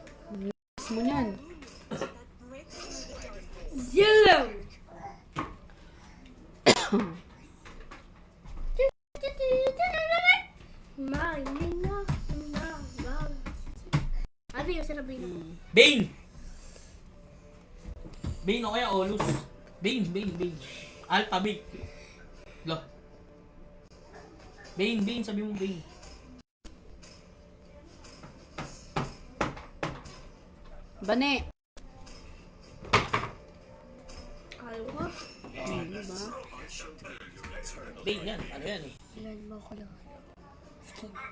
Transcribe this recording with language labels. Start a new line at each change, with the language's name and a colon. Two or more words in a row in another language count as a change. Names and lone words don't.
Filipino: Miss mo niyan. Zero! Ano yung sinabi mo? Bane! Bane o kaya Olus? Bane. Alpha Bane. Lo. Bane, sabi mo Bane. Bane. Ayaw ko. Ano ba? Bane yan, ano yan eh. Ilan mo ko lang. Skin.